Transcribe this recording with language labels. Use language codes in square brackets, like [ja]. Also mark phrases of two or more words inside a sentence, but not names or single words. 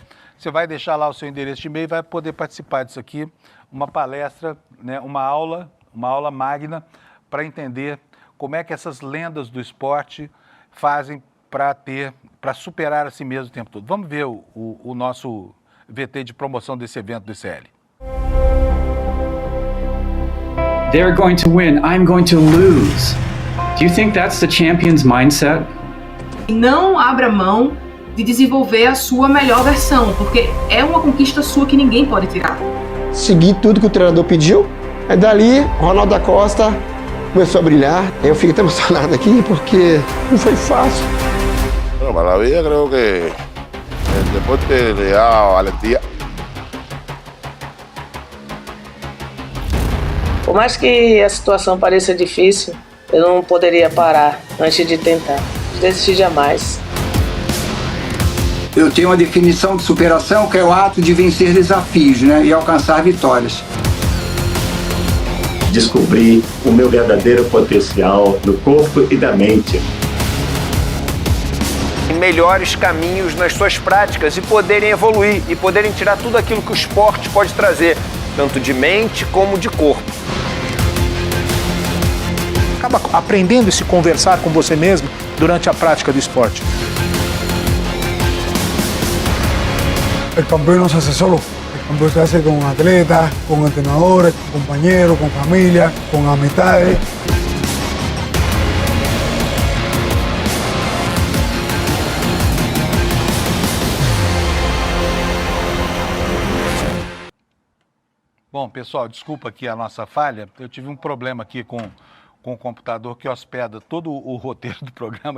[pt] Você vai deixar lá o seu endereço de e-mail e vai poder participar disso aqui, uma palestra, né, uma aula magna para entender como é que essas lendas do esporte fazem para superar a si mesmo o tempo todo. Vamos ver o nosso VT de promoção desse evento do ICL. [en] They're going to win, I'm going to lose. Do you think that's the champion's mindset? [pt] Não abra mão de desenvolver a sua melhor versão, porque é uma conquista sua que ninguém pode tirar. Segui tudo que o treinador pediu, aí dali, Ronaldo da Costa começou a brilhar. Eu fiquei até emocionado aqui, porque não foi fácil. [es] Bueno, para la vida creo que el deporte le da valentía. [pt] Por mais que a situação pareça difícil, eu não poderia parar antes de tentar. Desistir jamais. Eu tenho uma definição de superação que é o ato de vencer desafios, né, e alcançar vitórias. Descobrir o meu verdadeiro potencial no corpo e da mente. Melhores caminhos nas suas práticas e poderem evoluir e poderem tirar tudo aquilo que o esporte pode trazer, tanto de mente como de corpo. Acaba aprendendo a se conversar com você mesmo durante a prática do esporte. [es] El campeón no se hace solo, el campeón se hace con atletas, con entrenadores, con compañeros, con familia, con amistades. [pt] Bom, pessoal, desculpa aqui a nossa falha. Eu tive um problema aqui com o computador que hospeda todo o roteiro do programa.